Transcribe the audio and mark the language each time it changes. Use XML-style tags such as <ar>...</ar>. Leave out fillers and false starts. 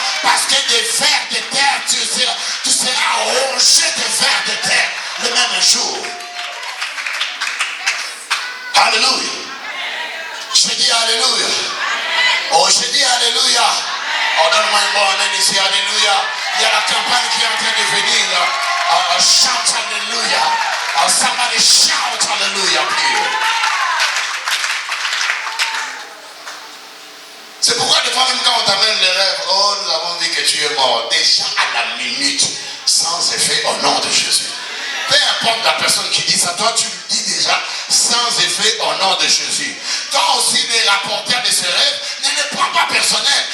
<fr>Parce que des vers de terre, tu seras rongé de vers de terre le même jour. Alléluia. Je dis Alléluia. Oh, je dis Alléluia. Oh, donne-moi un bon amen ici. Alléluia. Il y a la campagne qui est en train de venir. Chante Alléluia.</fr> <en>Somebody shout Alléluia, please.</en> <fr>C'est pourquoi des fois même quand on t'amène les rêves, oh nous avons dit que tu es mort, déjà à la minute, sans effet au nom de Jésus. Peu importe la personne qui dit ça, toi tu le dis déjà sans effet au nom de Jésus. Toi aussi les rapporteurs de ce rêve, ne les prends pas personnel.</fr>